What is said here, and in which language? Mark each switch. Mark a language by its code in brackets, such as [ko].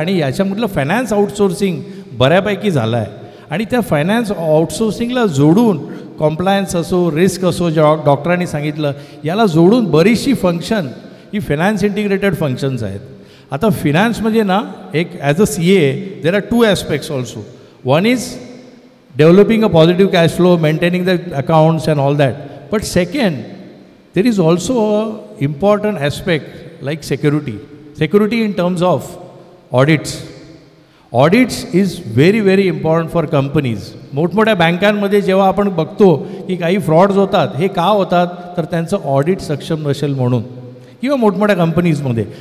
[mr] आणि याच्यामधलं finance outsourcing बऱ्यापैकी झालं आहे. आणि त्या फायनान्स आउटसोर्सिंगला जोडून कॉम्प्लायन्स असो, रिस्क असो, जे डॉक्टरांनी सांगितलं याला जोडून बरीचशी फंक्शन ही फायनान्स इंटिग्रेटेड फंक्शन्स आहेत. [en] आता फिनान्स [mr] म्हणजे ना एक [en] As a CA there are 2 aspects also. One is developing a positive cash flow, maintaining the accounts and all that. But second, there is also an important aspect like security. Security in terms of audits. Audits is very, very important for companies. [mr] मोठमोठ्या बँकांमध्ये जेव्हा आपण बघतो की काही frauds होतात, हे का होतात तर त्यांचं ऑडिट सक्षम नसेल म्हणून, किंवा मोठमोठ्या कंपनीजमध्ये.